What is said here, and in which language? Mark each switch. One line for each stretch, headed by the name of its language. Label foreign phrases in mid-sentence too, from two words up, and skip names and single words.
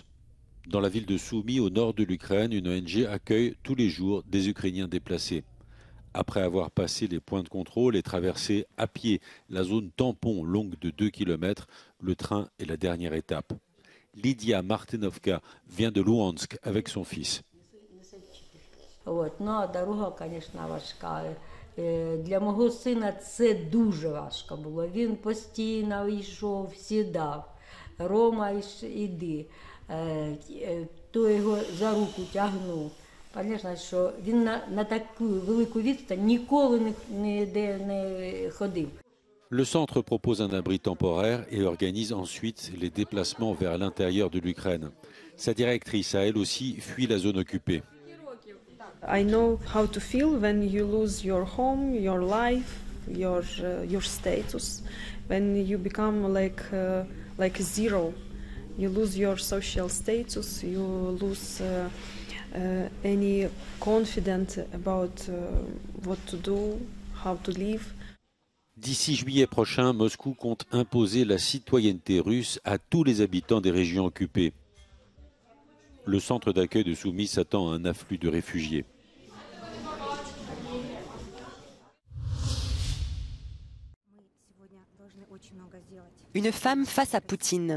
French: Dans la ville de Soumy, au nord de l'Ukraine, une ONG accueille tous les jours des Ukrainiens déplacés. Après avoir passé les points de contrôle et traversé à pied la zone tampon longue de 2 km, le train est la dernière étape. Lydia Martinovka vient de Luhansk avec son fils.
Ukrainian: Для мого сина це дуже важко було. Він постійно йшов, сідав. Рома, іди. То його за руку тягнув. Звісно, що він на таку велику відстань ніколи ніде не ходив.
French: Le centre propose un abri temporaire et organise ensuite les déplacements vers l'intérieur de l'Ukraine. Sa directrice a elle aussi fui la zone occupée.
English: I know how to feel when you lose your home, your life, your status, when you become like zero. You lose your social status, you lose any confidence about what to do, how to live.
French: D'ici juillet prochain, Moscou compte imposer la citoyenneté russe à tous les habitants des régions occupées. Le centre d'accueil de Soumy s'attend à un afflux de réfugiés. Une femme face à Poutine.